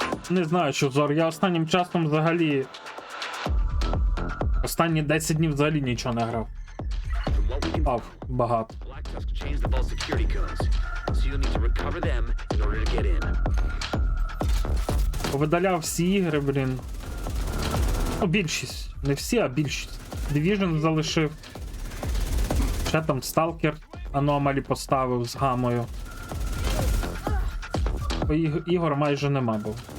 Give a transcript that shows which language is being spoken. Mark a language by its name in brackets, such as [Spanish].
[Ukrainian] Не знаю, що Зор. Я останнім часом взагалі. Останні 10 днів взагалі нічого не грав. [English] From what we can [Ukrainian] Грав багато. [English] Black Tusk changed the vault security codes, so you'll need to recover them in order to get in. [Ukrainian] Повидаляв всі ігри, блін. Ну, більшість. Не всі, а більшість. Division залишив. Ще там Stalker Anomaly поставив з гамою. Бо ігор майже нема був.